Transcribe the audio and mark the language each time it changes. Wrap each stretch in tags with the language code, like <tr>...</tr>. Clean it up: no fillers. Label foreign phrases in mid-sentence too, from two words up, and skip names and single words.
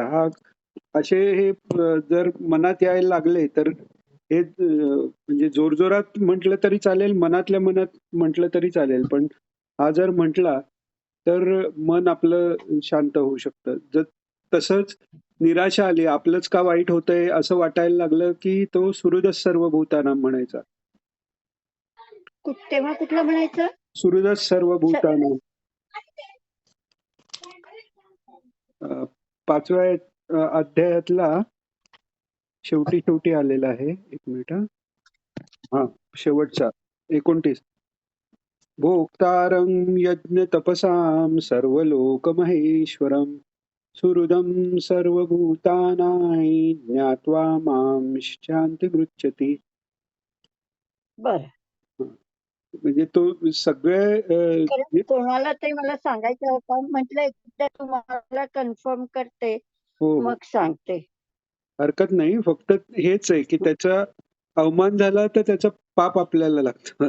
<mr>हा असे हे जर मनात यायला लागले तर हे म्हणजे जोरजोरात म्हटलं तरी चालेल, मनातल्या मनात म्हटलं तरी चालेल, पण हा जर म्हटला तर मन आपलं शांत होऊ शकतं. जर तसंच निराशा आली, आपलंच का वाईट होतंय असं वाटायला लागलं की तो</mr> <sa>सुहृदः सर्व भूतानां</sa> <mr>म्हणायचा. तेव्हा कुठलं म्हणायचं?</mr> <sa>सुहृदः सर्व स- भूतानां.</sa> <mr>5व्या अध्यायातला शेवटी शेवटी आलेला आहे. एक मिनिट. हा शेवटचा 29.</mr> <sa>भोक्तारं यज्ञतपसां सर्वलोकमहेश्वरं सुहृदं सर्वभूतानां ज्ञात्वा मां शान्तिमृच्छति.</sa> <mr>बरं, म्हणजे तो सगळे कारण कोणाला ते मला सांगायचं होतं, म्हटलं एकदा तुम्हाला कन्फर्म करते हो हो मग सांगते. हरकत नाही. फक्त हेच आहे की त्याचा अवमान झाला तर त्याचं पाप आपल्याला लागतं.</mr>